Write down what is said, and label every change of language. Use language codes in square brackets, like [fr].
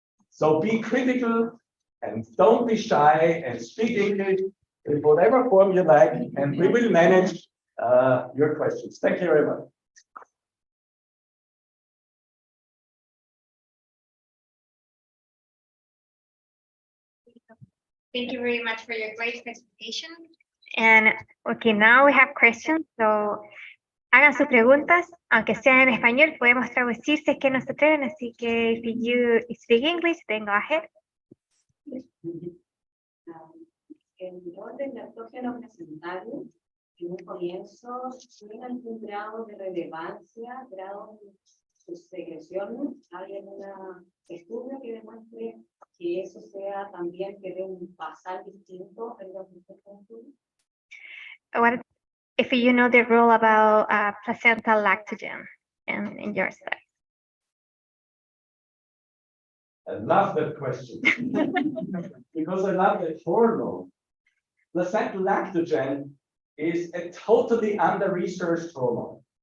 [en] So be critical and don't be shy and speak English in whatever form you like, and we will manage your questions. Thank you very much. Thank you very much for your great presentation. And okay, now we have questions. [es] So hagan sus preguntas, aunque sean en español, podemos traducir si es que no se atreven. Así que [en] if you speak English, then go ahead. [es] El rol del lactógeno placentario en un comienzo tiene algún grado de relevancia, grado de secreción. ¿Hay algún estudio que demuestre que eso sea también que dé un basal distinto en los distintos estudios? [en] if you know the rule about placental lactogen in your study. I love that question. Because I love that hormone. Placental lactogen is a totally under-researched hormone.